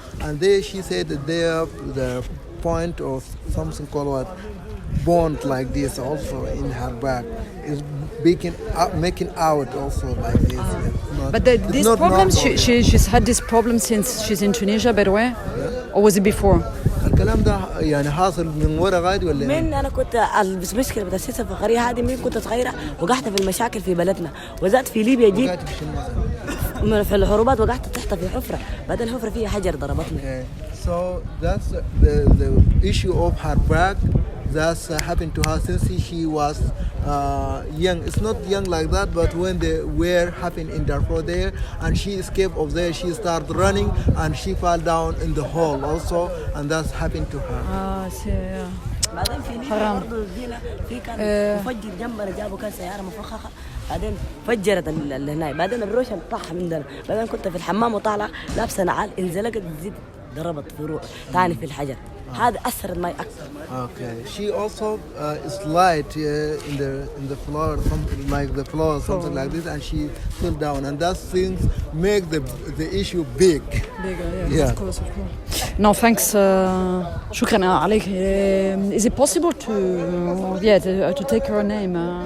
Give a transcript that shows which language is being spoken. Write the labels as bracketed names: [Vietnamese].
[English] And she said that the point of something called what bond like this also in her back is making out also like this. But these problems, she's had this problem since she's in Tunisia, by the way? Or was it before? [Arabic] الكلام ده يعني حاصل من ورا غادي ولا من انا كنت المشكله بتاع السياسه الفقريه هذه من كنت صغيره وقعت في المشاكل في بلدنا وزاد في ليبيا جيت في الحروبات وقعت تحت في حفره بعدين الحفره فيها حجر ضربتني. [English] So that's the issue of her back. That's happened to her since she was young. It's not young like that, but when the war happened in Darfur there, and she escaped of there, she started running and she fell down in the hole also, and that's happened to her. Yeah. [Arabic] بعدين في ليبيا برضه جينا في كان مفجر جنبنا جابوا كان سياره مفخخه بعدين فجرت اللي هناك بعدين الروشه طاح عندنا بعدين كنت في الحمام وطالعه لابسه نعال انزلقت زيت ضربت في روح ثاني في الحجر هذا اثرت معي اكثر. [English] Okay. She also slid in the floor, something like the floor, something like this, and she fell down, and that things make the issue big. Bigger, Yeah. of course. No, thanks. [Arabic] شكرا عليك. [English] Is it possible to take her name?